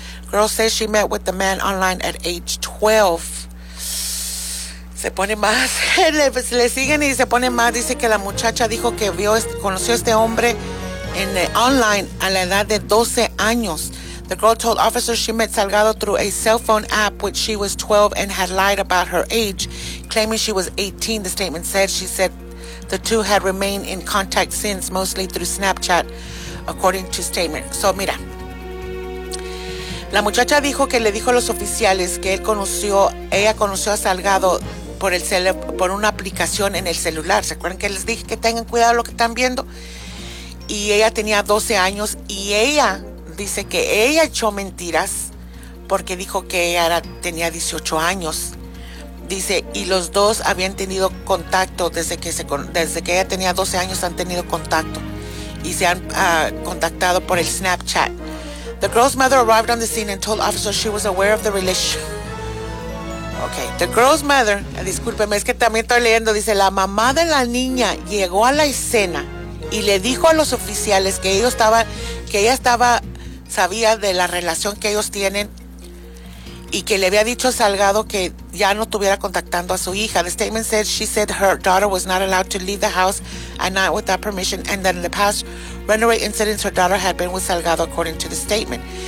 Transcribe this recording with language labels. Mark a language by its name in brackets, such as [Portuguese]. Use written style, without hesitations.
[English] Girl says she met with the man online at age 12. [Spanish] Se pone más. Le siguen y se pone más. Dice que la muchacha dijo que conoció a este hombre en online a la edad de 12 años. [English] The girl told officers she met Salgado through a cell phone app when she was 12 and had lied about her age, claiming she was 18. The statement said she said the two had remained in contact since, mostly through Snapchat, according to statement. [Spanish] So, mira. La muchacha dijo que le dijo a los oficiales que ella conoció a Salgado por una aplicación en el celular. ¿Se acuerdan que les dije que tengan cuidado lo que están viendo? Y ella tenía 12 años y ella dice que ella echó mentiras porque dijo que ella tenía 18 años. Dice, y los dos habían tenido contacto desde que ella tenía 12 años, han tenido contacto y se han contactado por el Snapchat. [English] The girl's mother arrived on the scene and told officers she was aware of the relationship. Okay, the girl's mother, [Spanish] discúlpeme, es que también estoy leyendo, dice, la mamá de la niña llegó a la escena y le dijo a los oficiales que ella sabía de la relación que ellos tienen y que le había dicho a Salgado que ya no estuviera contactando a su hija. [English] The statement said she said her daughter was not allowed to leave the house at night without permission, and that in the past runaway incidents her daughter had been with Salgado, according to the statement.